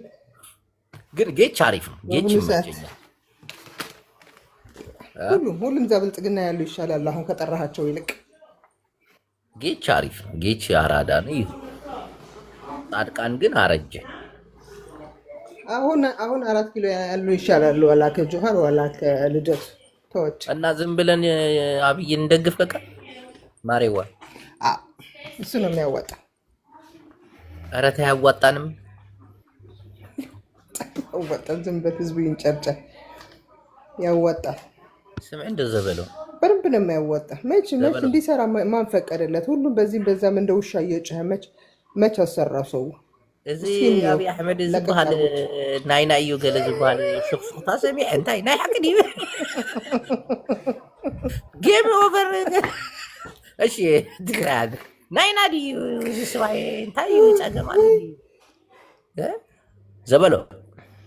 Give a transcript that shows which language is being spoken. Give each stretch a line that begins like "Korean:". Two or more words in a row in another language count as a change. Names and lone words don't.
Amharic: ግን ጌች አሪፍ ነው። ጌች ይመቸኛል። ሁሉም እዛ ብልጽግና ያሉ ይሻላል አሁን ከጠራሃቸው ይልቅ። ጌች አሪፍ ነው። ጌች አራዳ ነው። ጻድቃን ግን አረጀ። አሁን 4 ኪሎ ያሉ ይሻላሉ። ዋላ ከጆሃር ዋላ ከልደቱ ተወች እና ዝም ብለን አብይን እንደግፍ። በቃ ማሬዋ እሱ ነው የሚያዋጣ። ኧረ ተይ አያዋጣንም። ያዋጣል። ዝም ብለህ ህዝቡ ይንጨርጨር። ያዋጣል። ስም እንደዛ በለው። በደንብ ነው የሚያዋጣ። መች እንዲሰራ ማን ፈቀደለት? ሁሉም በዚህም በዛም እንደ ውሻ እየጮኸ መች አሰራው ሰው።
Tigrinya: እዚህ አብይ አሕመድ ዝበሃል ናይና እዩ ገለ ዝበሃል ሽክሱክታ ሰሚዕ እንታይ ናይ ሓቂ ድዩ?
English: Game over።
Tigrinya: እሺ ትግራይ ናይና ድዩ? ስባይ እንታይ እዩ ፀገም አለ ዘበሎ